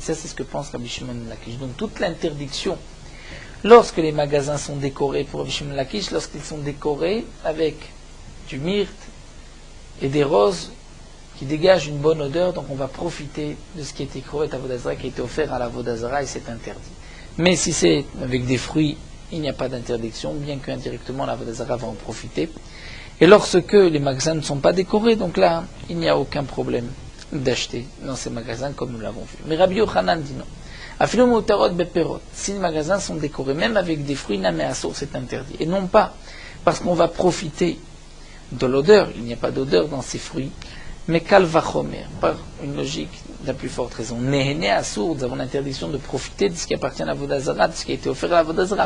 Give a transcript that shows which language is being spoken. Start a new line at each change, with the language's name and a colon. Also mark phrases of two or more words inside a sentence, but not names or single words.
French: Ça, c'est ce que pense Rabbi Shimon Lakish. Donc toute l'interdiction, lorsque les magasins sont décorés pour Rabbi Shimon Lakish, lorsqu'ils sont décorés avec du myrte et des roses qui dégagent une bonne odeur, donc on va profiter de ce qui était
Hebrew: קרובת עבודה זרה,
French: qui a été offert à la Avodazara, et c'est interdit. Mais si c'est avec des fruits, il n'y a pas d'interdiction, bien qu'indirectement la Avodazara va en profiter. Et lorsque les magasins ne sont pas décorés, donc là, il n'y a aucun problème d'acheter dans ces magasins comme nous l'avons vu. Mais Rabbi Yochanan dit non.
Hebrew: אפילו מותרות בפירות.
French: Si les magasins sont décorés, même avec des fruits
Hebrew: נמי אסור,
French: c'est interdit. Et non pas parce qu'on va profiter de l'odeur, il n'y a pas d'odeur dans ces fruits, mais kalvachomer, par une logique de la plus forte raison.
Hebrew: נהנה אסור,
French: nous avons l'interdiction de profiter de ce qui appartient à la Avodazara, de ce qui a été offert à la Avodazara.